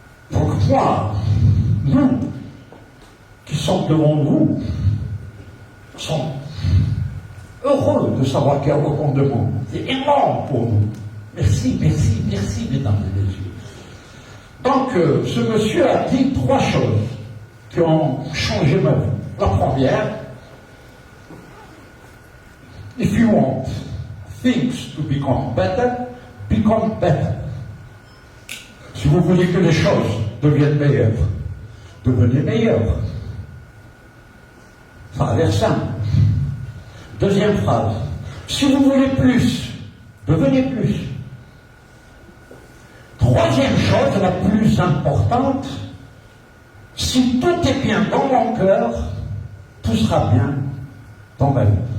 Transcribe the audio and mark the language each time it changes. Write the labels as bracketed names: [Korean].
[French] Donc moi, nous, qui sommes devant vous, sommes heureux de savoir qu'il y a autant de monde. C'est énorme pour nous. Merci, merci, merci, mesdames et messieurs. Donc, ce monsieur a dit 3 choses qui ont changé ma vie. La première, [English] if you want things to become better, become better. [French] Si vous voulez que les choses deviennent meilleures, devenez meilleurs. Ça a l'air simple. Deuxième phrase, si vous voulez plus, devenez plus. Troisième chose, la plus importante, si tout est bien dans mon cœur, tout sera bien dans ma vie.